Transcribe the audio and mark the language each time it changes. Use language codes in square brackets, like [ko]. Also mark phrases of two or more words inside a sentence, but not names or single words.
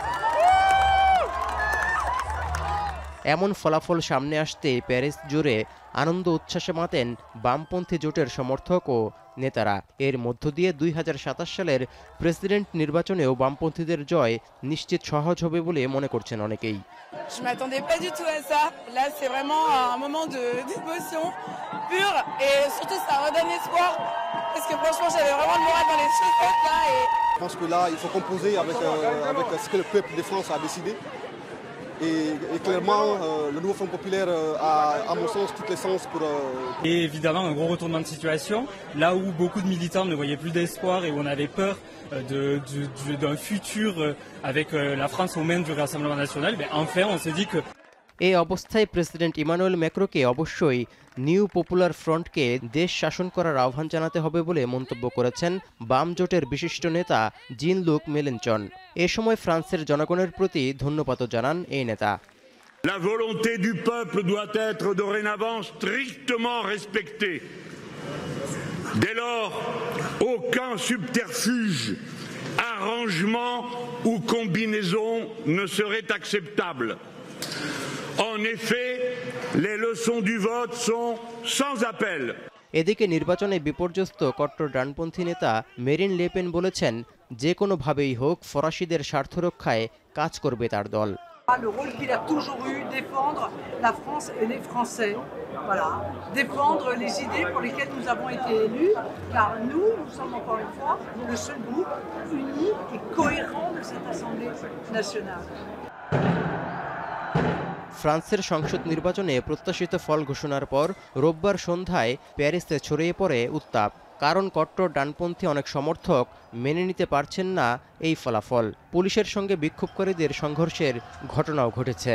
[bn] এমন ফলাফল সামনে আসতে প্যারিস জুড়ে আনন্দ উচ্ছ্বাসে মাতেন বামপন্থী জোটের সমর্থক ও নেতারা। এর মধ্য দিয়ে 2027 সালের প্রেসিডেন্ট নির্বাচনেও বামপন্থীদের জয় নিশ্চিত সহজ হবে বলে মনে করছেন অনেকেই। [fr] Je m'attendais pas du tout à ça. Là, c'est vraiment un moment d'émotion pure et surtout ça redonne espoir parce que franchement, j'avais vraiment le moral dans les chaussettes là et je pense que là, il faut composer avec ce que le peuple de France a décidé. Et clairement, le nouveau Front populaire a, à mon sens, toutes les chances pour... Et évidemment, un gros retournement de situation, là où beaucoup de militants ne voyaient plus d'espoir et où on avait peur d'un futur avec la France aux mains du Rassemblement national, enfin, on s'est dit que... [bn] এই অবস্থায় প্রেসিডেন্ট ইমানুয়েল ম্যাক্রোকে অবশ্যই নিউ পপুলার ফ্রন্টকে দেশ শাসন করার আহ্বান জানাতে হবে বলে মন্তব্য করেছেন বাম জোটের বিশিষ্ট নেতা জিন লুক মেলেনচন। এ সময় ফ্রান্সের জনগণের প্রতি ধন্যবাদও জানান এই নেতা। [fr] La volonté du peuple doit être dorénavant strictement respectée. Dès lors, aucun subterfuge, arrangement ou combinaison ne serait acceptable. En effet, les leçons du vote sont sans appel. [bn] এদিকে নির্বাচনে বিপর্যস্ত কট্টর ডানপন্থী নেতা মেরিন লেপেন বলেছেন, যে কোনো ভাবেই হোক ফরাসিদের স্বার্থ রক্ষায় কাজ করবে তার দল। [fr] Le rôle qu'il a toujours eu, défendre la France et les Français. Voilà, défendre les idées pour lesquelles nous avons été élus, car nous sommes encore une fois le seul groupe uni et cohérent de cette Assemblée nationale. [bn] ফ্রান্সের সংসদ নির্বাচনে প্রত্যাশিত ফল ঘোষণার পর রোববার সন্ধ্যায় প্যারিসে ছড়িয়ে পড়ে উত্তাপ। কারণ কট্টর ডানপন্থী অনেক সমর্থক মেনে নিতে পারছেন না এই ফলাফল। পুলিশের সঙ্গে বিক্ষোভকারীদের সংঘর্ষের ঘটনাও ঘটেছে।